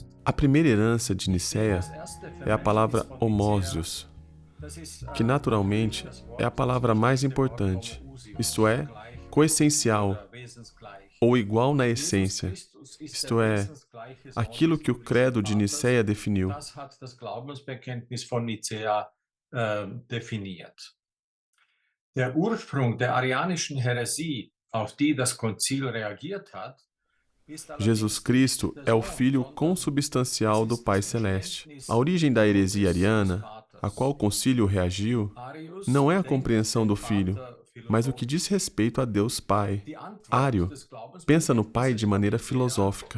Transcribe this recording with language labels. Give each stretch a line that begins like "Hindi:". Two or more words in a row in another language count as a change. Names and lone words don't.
Portuguese: A primeira herança de Nicéia é a palavra homósios, que naturalmente é a palavra mais importante, isto é, coessencial, ou igual na essência, isto é, aquilo que o credo de Nicéia definiu.
German: Das hat das Glaubensbekenntnis von Nicäa definiert. Der Ursprung der arianischen Häresie, auf die das Konzil reagiert hat,
Portuguese: Jesus Cristo é o Filho consubstancial do Pai Celeste. A origem da heresia ariana, a qual o concílio reagiu, não é a compreensão do Filho, mas o que diz respeito a Deus Pai. Ário pensa no Pai de maneira filosófica.